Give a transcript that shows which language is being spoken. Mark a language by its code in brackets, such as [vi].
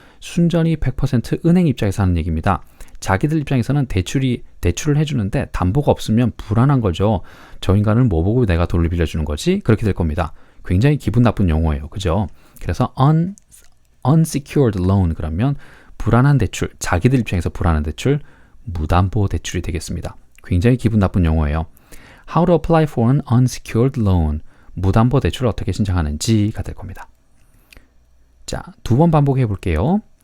[ko] 순전히 100% 은행 입장에서 하는 얘기입니다. 자기들 입장에서는 대출을 해주는데 담보가 없으면 불안한 거죠. 저 인간을 뭐 보고 내가 돈을 빌려주는 거지? 그렇게 될 겁니다. 굉장히 기분 나쁜 용어예요. 그죠? 그래서 unsecured loan 그러면 불안한 대출, 자기들 입장에서 불안한 대출, 무담보 대출이 되겠습니다. 굉장히 기분 나쁜 용어예요. [en] How to apply for an unsecured loan. [ko] 무담보 대출을 어떻게 신청하는지가 될 겁니다. 자, 두 번 반복해 볼게요.